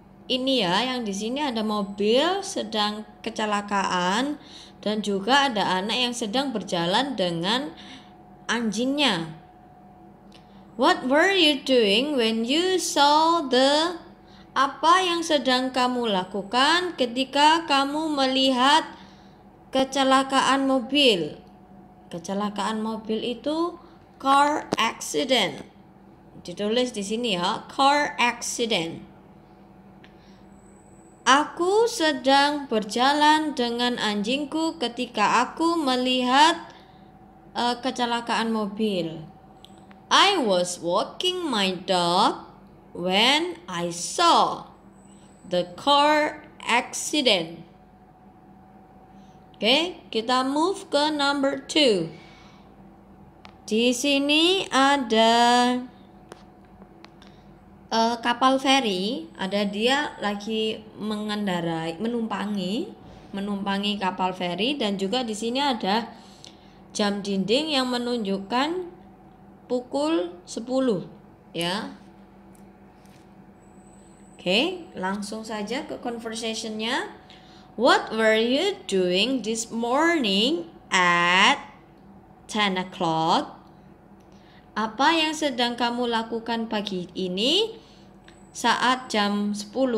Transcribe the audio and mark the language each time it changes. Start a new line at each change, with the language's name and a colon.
Indonesian: Ini ya, yang di sini ada mobil sedang kecelakaan dan juga ada anak yang sedang berjalan dengan anjingnya.
English: What were you doing when you saw the?
Indonesian: Apa yang sedang kamu lakukan ketika kamu melihat kecelakaan mobil? Kecelakaan mobil itu car accident. Ditulis di sini ya, car accident. Aku sedang berjalan dengan anjingku ketika aku melihat kecelakaan mobil.
English: I was walking my dog when I saw the car accident.
Indonesian: Oke, kita move ke number 2. Di sini ada kapal feri, ada dia lagi menumpangi kapal feri, dan juga di sini ada jam dinding yang menunjukkan pukul 10 ya. Oke, langsung saja ke conversationnya.
English: What were you doing this morning at 10 o'clock?
Indonesian: Apa yang sedang kamu lakukan pagi ini saat jam 10?